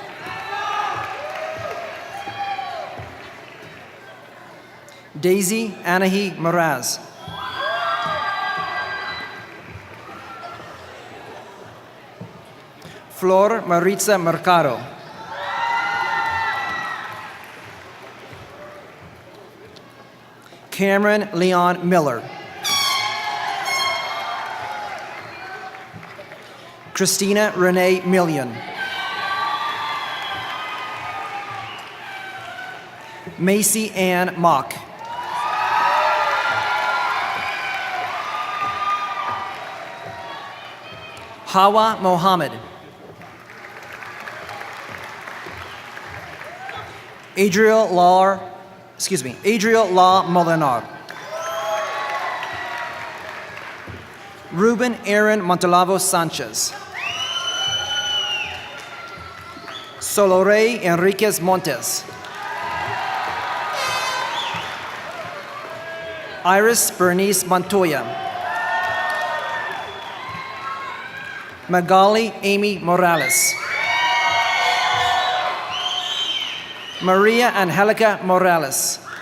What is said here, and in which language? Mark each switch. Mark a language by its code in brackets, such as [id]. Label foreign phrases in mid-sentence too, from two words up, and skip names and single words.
[en] Daisy Anahi Moraz. Flor Maritza Mercado. Cameron Leon Miller. Christina Renee Million. Macy Ann Mock. Hawa Mohammed. Adriel Law Molinar. Ruben Aaron Montalavo Sanchez. Solorey Enriquez Montes. Iris Bernice Montoya. Magali Amy Morales. Maria Angelica Morales.